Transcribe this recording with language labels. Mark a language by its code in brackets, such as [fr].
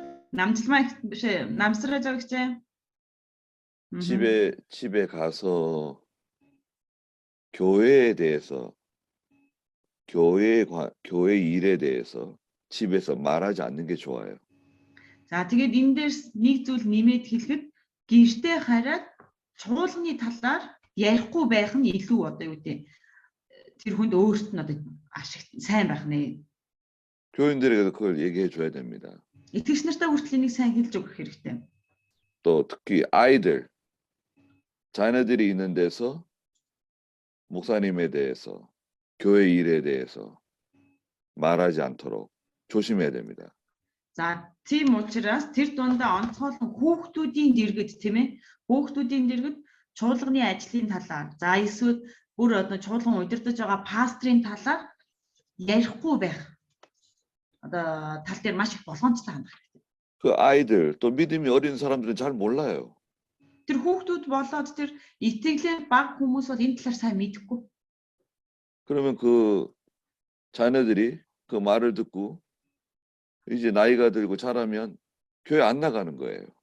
[mn] 남질만 биш ээ, 남сраж байгаа гэж. [ko] 집에 가서 교회에 대해서 교회 일에 대해서 집에서 말하지 않는 게 좋아요. [mn] За тэгээд энэ дээр нэг зүйл нэмээд хэлэхэд гэртээ хараад чуулганы талаар ярихгүй байх нь илүү одоо юу гэдэг тэр хүнд өөрт нь одоо ашиг сайн байх нэ. [ko] 교인들에게도 그걸 얘기해 줘야 됩니다. [mn] Итгэгч нартай хүртэл энийг сайн хэлж өгөх хэрэгтэй. [ko] 또 특히 아이들, 자녀들이 있는 데서 목사님에 대해서, 교회 일에 대해서 말하지 않도록 조심해야 됩니다. [mn] За тийм учраас тэр дундаа онцгойлон хүүхдүүдийн дэргэд тийм ээ. Хүүхдүүдийн дэргэд чуулганы ажлын талаар, за эсвэл бүр одоо чуулган удирдах байгаа пастрын талаар ярихгүй байх. Одоо тал дээр маш их болгоомжтой хандах хэрэгтэй. [ko] 그 아이들 또 믿음이 어린 사람들은 잘 몰라요. [mn] Тэр хүүхдүүд болоод тэр итгэлээр баг хүмүүс бол энэ талаар сайн мэдэхгүй. [ko] 그러면 그 자녀들이 그 말을 듣고 이제 나이가 들고 자라면 교회 안 나가는 거예요.